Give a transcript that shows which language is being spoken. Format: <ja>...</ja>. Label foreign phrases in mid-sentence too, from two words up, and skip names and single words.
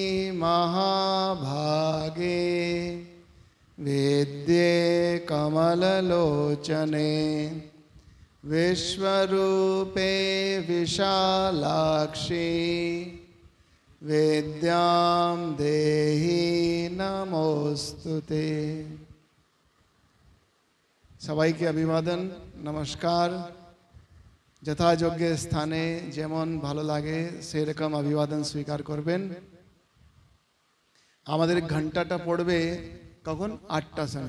<sa>महाभागे वेद्ये कमललोचने विश्वरूपे विशालाक्षी वेद्यां देहि नमोस्तुते।</sa> <bn>সবাইকে অভিবাদন, নমস্কার। যথাযোগ্য স্থানে যেমন ভালো লাগে সেরকম অভিবাদন স্বীকার করবেন। আমাদের ঘন্টাটা পড়বে কখন? 8টার সময়।</bn>